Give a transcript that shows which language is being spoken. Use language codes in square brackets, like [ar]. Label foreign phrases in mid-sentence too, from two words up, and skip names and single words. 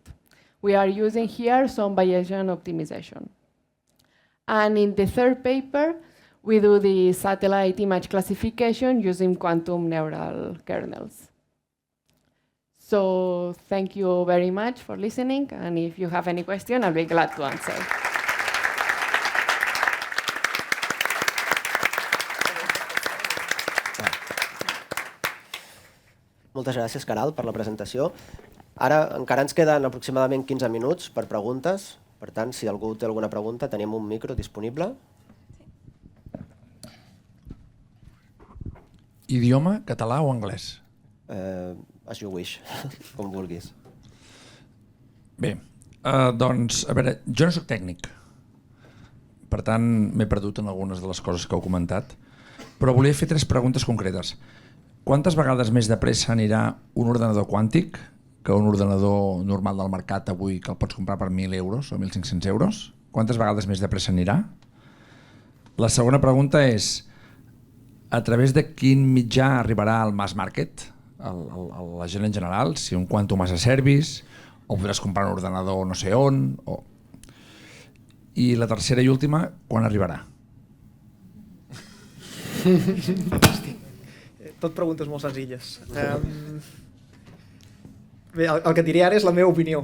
[en] We are using here some Bayesian optimization. And in the third paper, we do the satellite image classification using quantum neural kernels. So thank you very much for listening, and if you have any question, I'll be glad to answer. [ca] Moltes gràcies, Queralt, per la presentació. Ara encara ens queden aproximadament 15 minuts per preguntes. Per tant, si algú té alguna pregunta, tenim un micro disponible. Idioma, català o anglès? [en] As you wish, [ca] com vulguis. Bé, doncs, a veure, jo no soc tècnic. Per tant, m'he perdut en algunes de les coses que heu comentat. Però volia fer 3 preguntes concretes. Quantes vegades més de pressa anirà un ordenador quàntic que un ordenador normal del mercat avui que el pots comprar per 1.000 euros o 1.500 euros? Quantes vegades més de pressa anirà? La segona pregunta és, a través de quin mitjà arribarà al [en] mass market, [ca] a la gent en general, si un [en] quantum as a service, [ca] o podràs comprar un ordenador no sé on... I la tercera i última, quan arribarà? Tot preguntes molt senzilles. Bé, el que et diré ara és la meva opinió.